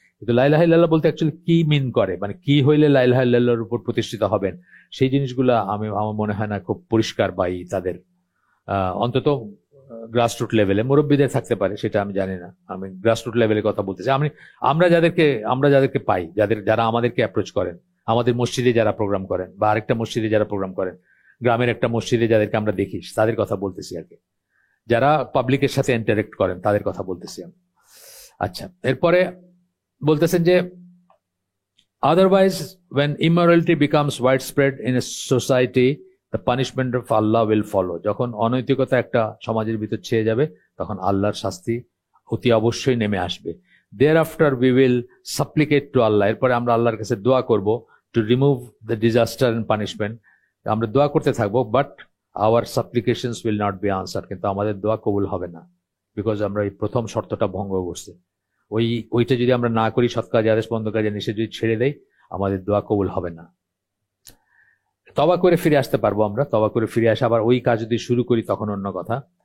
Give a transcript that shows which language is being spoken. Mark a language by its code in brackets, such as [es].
[bn] কিন্তু লা ইলাহা ইল্লাল্লাহ বলতে অ্যাকচুয়ালি কি মিন করে, মানে কি হইলে লা ইলাহা ইল্লাল্লাহর উপর প্রতিষ্ঠিত হবেন, সেই জিনিসগুলো আমার মনে হয় না খুব পরিষ্কার, বা তাদের অন্তত গ্রাসরুট লেভেলে, মুরব্বীদের থাকতে পারে সেটা আমি জানি না, আমি গ্রাসরুট লেভেলে কথা বলতেছি। আমরা যাদেরকে পাই, যারা আমাদেরকে অ্যাপ্রোচ করেন, আমাদের মসজিদে যারা প্রোগ্রাম করেন, বা আরেকটা মসজিদে যারা প্রোগ্রাম করেন, গ্রামের একটা মসজিদে যাদেরকে আমরা দেখি, তাদের কথা বলতেছি আর কি, যারা পাবলিকের সাথে ইন্টারেক্ট করেন তাদের কথা বলতেছি আমি। আচ্ছা, এরপরে বলতেছেন যে [en] Otherwise when immorality becomes widespread in a society, the punishment of Allah will follow. [bn] যখন অনৈতিকতা একটা সমাজের ভিতর ছেয়ে যাবে, তখন আল্লাহর শাস্তি অতি অবশ্যই নেমে আসবে। [en] Thereafter we will supplicate to Allah. [bn] এরপরে আমরা আল্লাহর কাছে দোয়া করব, [en] to remove the disaster and punishment. [bn] আমরা দোয়া করতে থাকবো, [en] But our supplications will not be answered. [bn] কিন্তু আমাদের দোয়া কবুল হবে না, বিকজ আমরা এই প্রথম শর্তটা ভঙ্গ করছি। ওইটা যদি আমরা না করি, সৎ কাজে আদেশ, বন্ধ কাজে নিষেধ যদি ছেড়ে দেই, আমাদের দোয়া কবুল হবে না। তওবা করে ফিরে আসতে পারবো আমরা, তওবা করে ফিরে আসে আবার ওই কাজ যদি শুরু করি, তখন অন্য কথা।